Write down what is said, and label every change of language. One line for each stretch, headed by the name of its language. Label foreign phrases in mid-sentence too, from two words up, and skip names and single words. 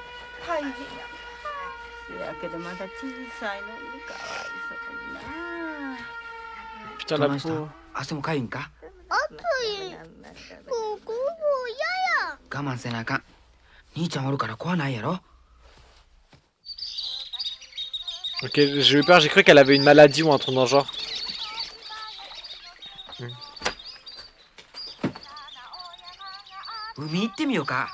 Japanese: 大変や。せやけどまだ小さいのにかわいそうにな。
French: Putain,
Japanese: ど
French: la
Japanese: ないした
French: peau.
Japanese: 汗もかゆいんか？暑い。ここも嫌や。我慢せなあかん。兄ちゃんおるから怖ないやろ。
French: Ok, j'ai eu peur, j'ai cru qu'elle avait une maladie ou un truc dans le genre.
Japanese: 海行ってみようか。